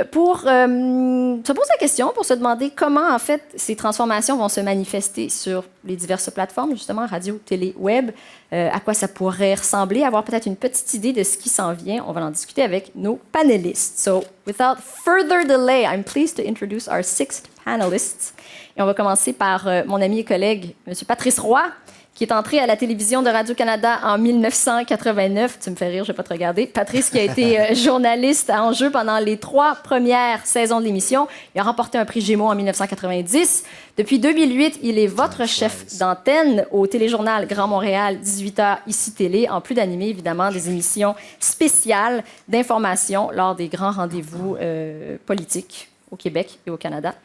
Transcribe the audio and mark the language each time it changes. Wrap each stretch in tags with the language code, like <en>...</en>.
<fr>pour se poser la question, pour se demander comment, en fait, ces transformations vont se manifester sur les diverses plateformes, justement, radio, télé, web, à quoi ça pourrait ressembler, avoir peut-être une petite idée de ce qui s'en vient. On va en discuter avec nos panélistes.</fr> <en>So, without further delay, I'm pleased to introduce our sixth panelists.</en> <fr>Et on va commencer par mon ami et collègue, M. Patrice Roy, qui est entré à la télévision de Radio-Canada en 1989. Tu me fais rire, je ne vais pas te regarder. Patrice, qui a été journaliste à Enjeu pendant les 3 premières saisons de l'émission. Il a remporté un prix Gémeaux en 1990. Depuis 2008, il est votre chef d'antenne au téléjournal Grand Montréal, 18h, ici Télé, en plus d'animer, évidemment, des émissions spéciales d'information lors des grands rendez-vous politiques au Québec et au Canada.</fr>